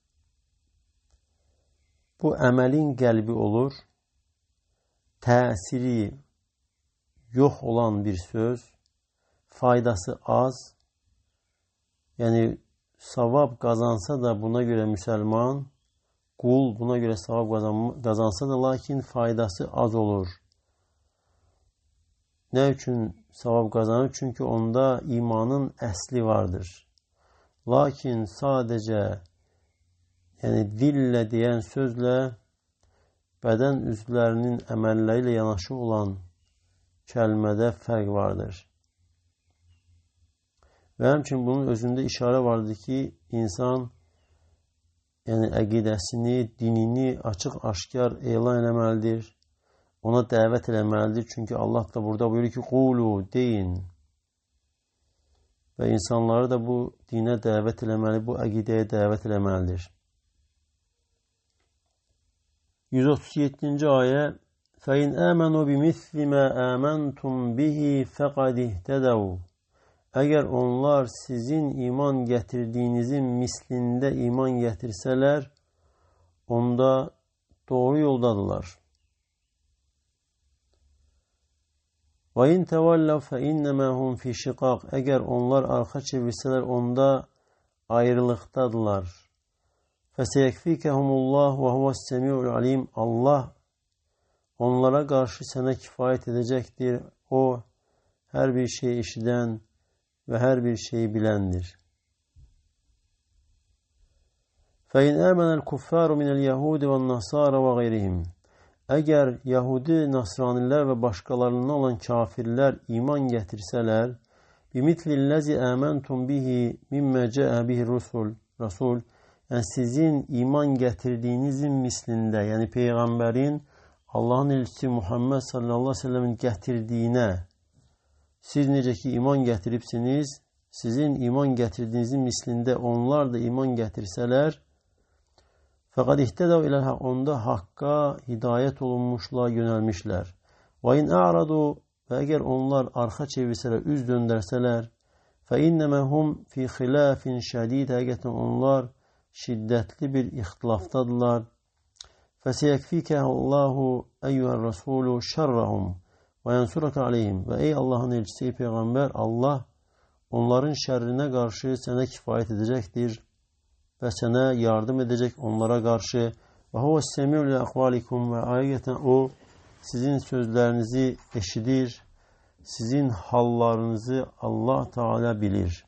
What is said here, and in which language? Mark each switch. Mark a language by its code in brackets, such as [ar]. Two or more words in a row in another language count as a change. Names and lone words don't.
[az] bu əməlin qəlbi olur, [tr] təsiri yok olan bir söz, faydası az, yani savab kazansa da buna göre Müslüman, kul buna göre savab kazansa da lakin faydası az olur. Ne için savab kazanır? [az] Çünkü onda imanın əsli vardır. Lakin sadece yani dille diyen sözle beden üzvlərinin əməlləri ilə yanaşı olan kəlmədə fərq vardır. Ve həmçinin bunun özünde işarə vardır ki, insan yani əqidəsini, dinini açıq-aşkar elan eləməlidir. Ona dəvət eləməlidir. Çünkü Allah da burada buyuruyor ki, qulu, deyin. Ve insanları da bu dine dəvət eləməli, bu əqidəyə dəvət eləməlidir. 137. [tr] ayə [ar] فَاِنْ آمَنُوا بِمِثْلِ مَا آمَنْتُمْ بِهِ فَقَدْ اِهْتَدَوْا [tr] Eğer onlar sizin iman getirdiğinizin mislinde iman getirseler, onda doğru yoldadılar. [ar] وَاِنْ تَوَلَّوْا فَاِنَّمَا هُمْ فِي شِقَاقٍ [tr] Eğer onlar arka çevirseler, onda ayrılıktadılar. [ar] فَسَيَكْفِيكَهُمُ اللّٰهُ وَهُوَ السَّمِيعُ الْعَلِيمُ [tr] Allah onlara karşı sana kifayet edecektir. O her bir şeyi işiten ve her bir şeyi bilendir. [ar] فَاِنْ آمَنَ الْكُفَّارُ مِنَ الْيَهُودِ وَالنَّصَارَ وَغَيْرِهِمْ [tr] Eğer Yahudi, Nasraniler ve başkalarından olan kafirler iman getirseler, [ar] بِمِثْلِ الَّذِي آمَنْتُمْ بِهِ مِمَّا جَاءَ بِهِ [tr] Rasul yani sizin iman getirdiğinizin mislinde, yani peygamberin Allah'ın elçisi Muhammed [ar] صلى الله عليه وسلم'in [tr] getirdiğine siz [az] necə ki [tr] iman getiripsiniz, sizin iman getirdiğinizin mislinde onlar da iman getirsələr, fakat [ar] اهتدوا إلى الحق, [tr] onda hakka hidayet olunmuşlar, yönelmişler. Ve [ar] إن أعرضوا [tr] ve eğer onlar arka çevirseler, üz döndürseler, [ar] فإنما هم في خلاف شديد, [tr] hakikaten onlar şiddetli bir ihtilaftadılar. [ar] فَسَيَكْفِيكَ اللّٰهُ اَيُّهَا الرَّسُولُ شَرَّهُمْ وَيَنْسُرَكَ عَلَيْهِمْ. [tr] Ve ey Allah'ın elçisi, ey peygamber, Allah onların şerrine karşı sana kifayet edecektir ve sana yardım edecek onlara karşı. Ve [ar] هو السميع لأقوالكم, [tr] ve ayeten o sizin sözlerinizi eşidir, sizin hallarınızı Allah Teala bilir.